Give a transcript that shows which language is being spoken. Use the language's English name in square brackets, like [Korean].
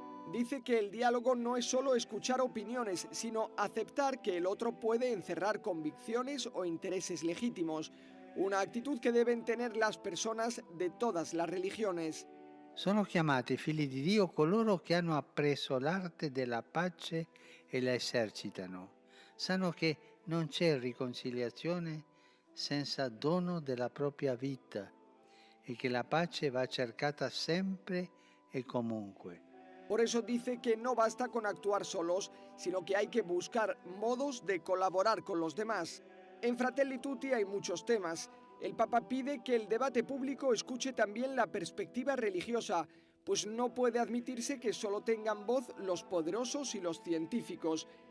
[Spanish] Dice que el diálogo no es solo escuchar opiniones, sino aceptar que el otro puede encerrar convicciones o intereses legítimos, una actitud que deben tener las personas de todas las religiones. [Italian] Sono chiamati figli di Dio coloro che hanno appreso l'arte della pace e la esercitano. Sanno che non c'è riconciliazione senza dono della propria vita e che la pace va cercata sempre e comunque. [Spanish] Por eso dice que no basta con actuar solos, sino que hay que buscar modos de colaborar con los demás. En Fratelli Tutti hay muchos temas. El Papa pide que el debate público escuche también la perspectiva religiosa, pues no puede admitirse que solo tengan voz los poderosos y los científicos.